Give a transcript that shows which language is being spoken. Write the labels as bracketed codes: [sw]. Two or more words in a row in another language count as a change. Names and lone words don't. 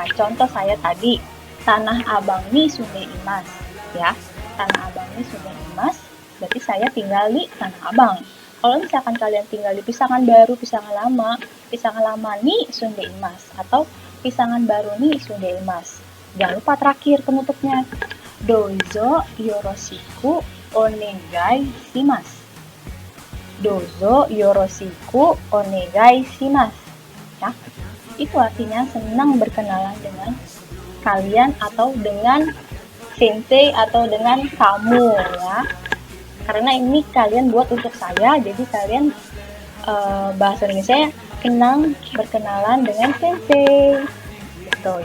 [id] Contoh saya tadi, Tanah Abang [ja] に住んでいます, [id] ya. Tanah Abang [ja] に住んでいます, [id] berarti saya tinggal di Tanah Abang. Kalau misalkan kalian tinggal di Pisangan Baru, Pisangan Lama [ja] に住んでいます, [id] atau Pisangan Baru [ja] に住んでいます. [id] Jangan lupa terakhir penutupnya, [ja] どうぞよろしくお願いします. どうぞよろしくお願いします. [id] Ya, itu artinya senang berkenalan dengan kalian atau dengan sensei atau dengan kamu, ya. Karena ini kalian buat untuk saya, jadi kalian bahasa Indonesia senang berkenalan dengan sensei, gitu ya.